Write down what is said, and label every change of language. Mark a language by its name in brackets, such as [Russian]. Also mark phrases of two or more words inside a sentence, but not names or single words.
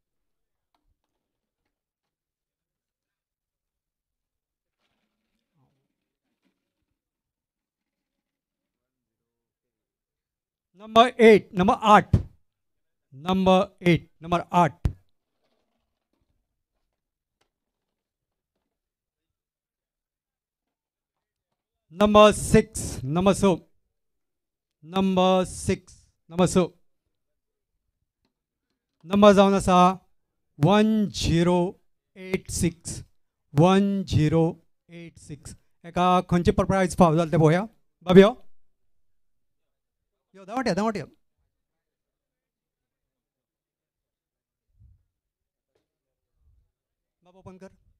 [Konkani] नंबर 8 नंबर 8 नंबर 8 नंबर 8 नंबर 6 नंबर 6 नंबर 6 नंबर 6 नंबर जावन आसा 1086 1086. एका खंयचे प्रायज फाव जालें तें पळोवया. बाबी यो धांवट बाबा ओपन कर.